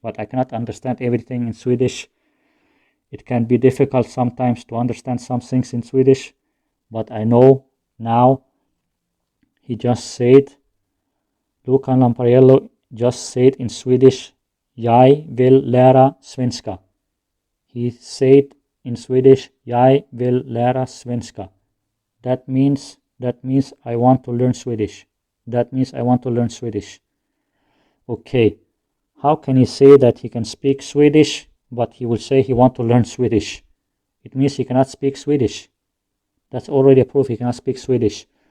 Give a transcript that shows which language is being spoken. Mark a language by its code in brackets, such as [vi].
[en] But I cannot understand everything in Swedish. It can be difficult sometimes to understand some things in Swedish. But I know now, he just said, Luca Lampariello just said in Swedish, [sv] Jag vill lära svenska. [en] He said in Swedish, [sv] Jag vill lära svenska. [en] That means I want to learn Swedish. That means I want to learn Swedish. Okay, how can he say that he can speak Swedish, but he will say he want to learn Swedish? It means he cannot speak Swedish. That's already a proof he cannot speak Swedish.